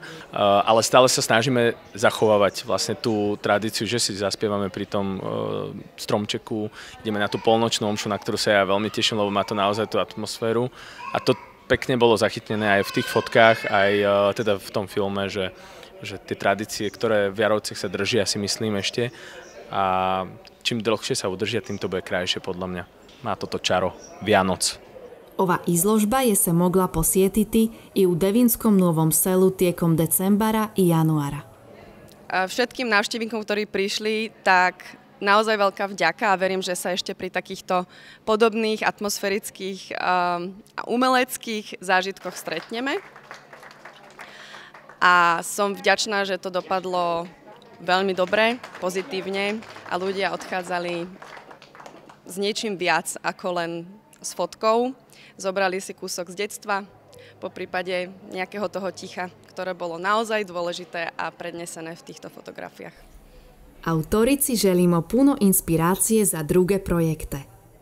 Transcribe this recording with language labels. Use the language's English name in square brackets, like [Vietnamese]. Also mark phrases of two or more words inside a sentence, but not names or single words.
[Slovak] Ale stále sa snažíme zachovávať vlastne tú tradíciu, že si zaspievame pri tom stromčeku, ideme na tú polnočnú omšu, na ktorú sa ja veľmi teším, lebo má to naozaj tú atmosféru. A to pekne bolo zachytené aj v tých fotkách, aj teda v tom filme, že tie tradície, ktoré v Jarovciach sa držia, si myslím ešte, a čím dlhšie sa udržia, tým to bude krajšie podľa mňa. Má toto čaro Vianoc. [Croatian] Ova izložba je se mogla posjetiti i u Devinskom Novom Selu tijekom decembara i januara. [Slovak] Všetkým návštevníkom, ktorí prišli, tak naozaj veľká vďaka a verím, že sa ešte pri takýchto podobných atmosférických a umeleckých zážitkoch stretneme. A som vďačná, že to dopadlo veľmi dobre, pozitívne a ľudia odchádzali s niečím viac ako len s fotkou. Zobrali si kúsok z detstva, po prípade nejakého toho ticha, ktoré bolo naozaj dôležité a prednesené v týchto fotografiách. [Croatian] Autorici želimo puno inspiracije za druge projekte.